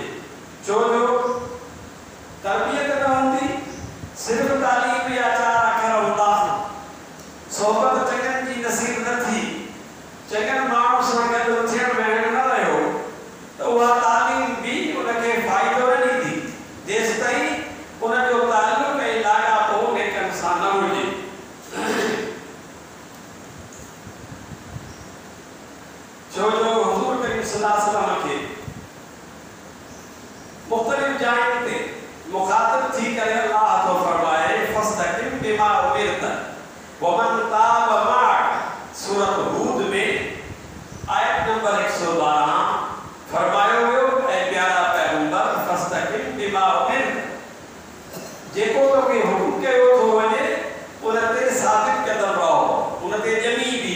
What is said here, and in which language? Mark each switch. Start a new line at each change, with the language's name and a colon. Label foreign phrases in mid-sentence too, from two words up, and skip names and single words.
Sindhi: छो जो तरबियत न हूंदी, सिर्फ़ तालीम या 4 अखर हूंदा, सोहबत चङनि जी नसीब न थी, चङनि माण्हुनि सां गॾु थियण वेहण न रहियो, त उहा तालीम बि उनखे फ़ाइदो न ॾींदी जेसि ताईं उनजो ताल्लुक़ ऐं लाॻापो नेकनि सां न हुजे। छो जो हुज़ूर करीम
Arabic: صلى الله عليه وسلم
Sindhi: खे मुख़्तलिफ़ जायुनि ते मुख़ातिब थी करे अल्लाह थो फरमाए
Arabic: فاستقم بما أمرت ومن تاب معك.
Sindhi: सूरत हूद में आयत नंबर 112 फरमायो वियो, ऐं प्यारा पैगंबर
Arabic: فاستقم بما أمرت,
Sindhi: जेको तोखे हुकुम कयो थो वञे उन ते साबित क़दम रहो, उन ते ॼमी बि।